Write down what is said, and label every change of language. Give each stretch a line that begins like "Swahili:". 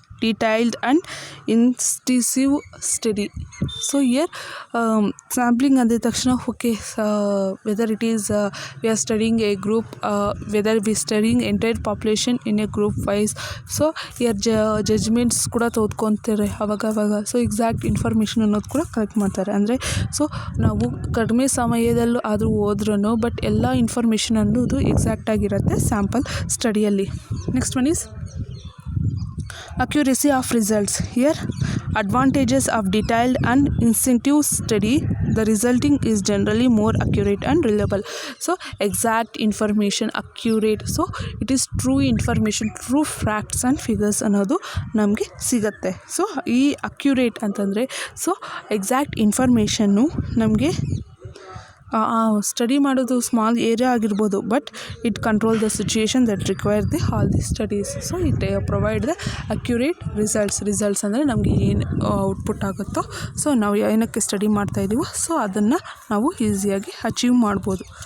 English: detailed and extensive study. So here sampling
Kannada: ಅಂದ ತಕ್ಷಣ
English: whether it is we are studying a group, whether we studying entire population in a group wise. So here judgments
Kannada: ಕೂಡ ತೆಗೆದುಕೊಂತಾರೆ ಅವಾಗ. So exact information ಅನ್ನೋದು ಕೂಡ collect ಮಾಡ್ತಾರೆ. ಅಂದರೆ so ನಾವು ಕಡಿಮೆ ಸಮಯದಲ್ಲೂ ಆದರೂ ಹೋದ್ರೂ ಬಟ್ ಎಲ್ಲ ಇನ್ಫಾರ್ಮೇಷನ್ ಅನ್ನೋದು ಎಕ್ಸಾಕ್ಟ್ ಆಗಿರುತ್ತೆ sample ಸ್ಟಡಿಯಲ್ಲಿ.
English: Next one is accuracy of results. Here advantages of detailed and extensive study, the resulting is generally more accurate and reliable. So exact information, accurate, so it is true information, true facts and figures
Kannada: ಅನ್ನೋದು ನಮಗೆ ಸಿಗುತ್ತೆ. So ಈ accurate ಅಂತಂದರೆ so exact information ನಮಗೆ study ಮಾಡೋದು small area ಆಗಿರ್ಬೋದು
English: But it control the situation that require all the studies. So it provide the accurate results
Kannada: ಅಂದರೆ ನಮಗೆ ಏನು ಔಟ್ಪುಟ್ ಆಗುತ್ತೋ ಸೊ ನಾವು ಏನಕ್ಕೆ ಸ್ಟಡಿ ಮಾಡ್ತಾಯಿದ್ದೀವೋ ಸೊ ಅದನ್ನು ನಾವು ಈಸಿಯಾಗಿ ಅಚೀವ್ ಮಾಡ್ಬೋದು.